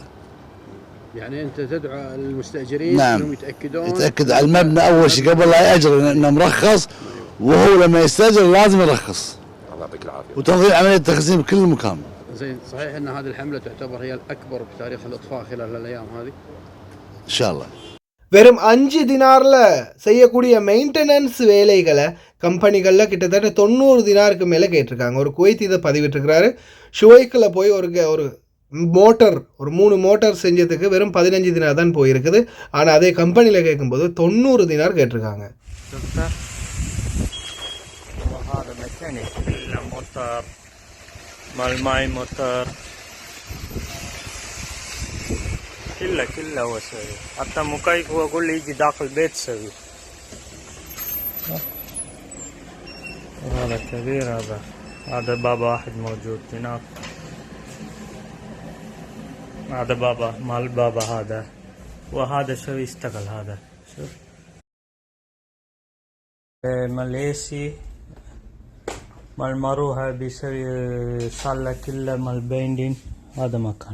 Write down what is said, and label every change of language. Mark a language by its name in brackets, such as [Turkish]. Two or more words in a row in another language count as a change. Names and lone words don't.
[Arabic] يعني انت تدعو المستاجرين نعم. انهم يتاكد على المبنى اول شيء قبل لا ياجر انه مرخص، وهو لما يستاجر لازم يرخص. الله يعطيك العافيه. وتنظيم عمليه التخزين بكل مكان. زين، صحيح ان هذه الحمله تعتبر هي الاكبر بتاريخ الاطفاء خلال الايام هذه؟ ان شاء الله. [Tamil] வெறும் 5 தினாரில் செய்யக்கூடிய மெயின்டெனன்ஸ் வேலைகளை கம்பெனிகளில் கிட்டத்தட்ட 90 தினாருக்கு மேலே கேட்டிருக்காங்க. ஒரு குவைத் இதை பதிவிட்டிருக்கிறாரு. ஷுவைக்கில் போய் ஒரு மோட்டர், ஒரு 3 மோட்டார் செஞ்சதுக்கு வெறும் 15 தினார் தான் போயிருக்குது. ஆனால் அதே கம்பெனியில் கேட்கும்போது 90 தினார் கேட்டிருக்காங்க. [Arabic] كله هو سوي، حتى مكيف هو كله يجي داخل البيت سوي. هذا كبير، هذا بابا واحد موجود هناك، هذا بابا مال بابا هذا، وهذا شو يشتغل هذا شوف ماليسي مال مروها بيسوي صالة كله مال بيندين.